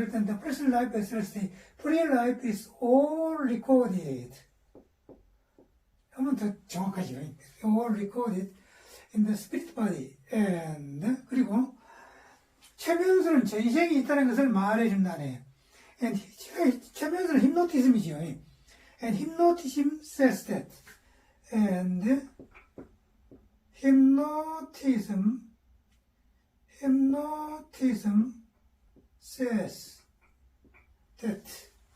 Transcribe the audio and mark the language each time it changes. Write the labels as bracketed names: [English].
[Korean] 그럴 때는 [English] the present life as well as the pre-life is all recorded. [Korean] 하면 더 정확하죠. [English] all recorded in the spirit body. [Korean] and, 그리고 최면수는 전생이 있다는 것을 말해준다네. [English] and [Korean] 최면수는 hypnotism이죠. [English] and hypnotism says that. and hypnotism says that.